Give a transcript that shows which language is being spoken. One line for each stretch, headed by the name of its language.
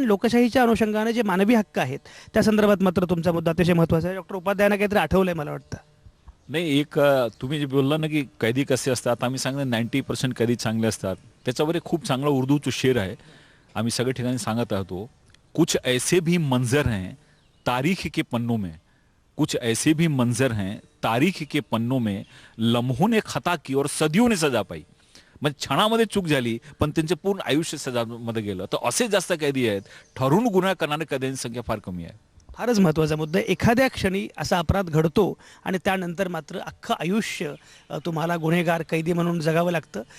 Marathi: पण लोकशाहीच्या अनुषंगाने जे मानवी हक्क आहेत त्या संदर्भात मात्र तुमचा मुद्दा अतिशय महत्त्वाचा आहे. डॉक्टर उपाध्यायांना काहीतरी आठवलंय मला वाटतं. नाही, एक तुम्ही जे बोलला ना की कैदी कसे असतात, आम्ही सांगतो 90% कैदी चांगले असतात. त्याच्यावर एक खूप चांगला उर्दूचं शेर आहे, आम्ही सगळे ठिकाणी सांगत आहोत.
Hindi: कुछ ऐसे भी मंजर हैं तारीख के पन्नों में, कुछ ऐसे भी मंजर हैं तारीख के पन्नों में, लम्हों ने खता की और सदियों ने सजा पाई.
Marathi: म्हणजे क्षणामध्ये चूक झाली पण त्यांचे पूर्ण आयुष्य सजामध्ये गेलं. तर असे जास्त कैदी आहेत, ठरून गुन्हा करणारे कैद्यांची संख्या फार कमी आहे. फारच महत्त्वाचा मुद्दा आहे. एखाद्या क्षणी असा अपराध घडतो आणि त्यानंतर मात्र अख्खं आयुष्य तुम्हाला गुन्हेगार कैदी म्हणून जगावं लागतं.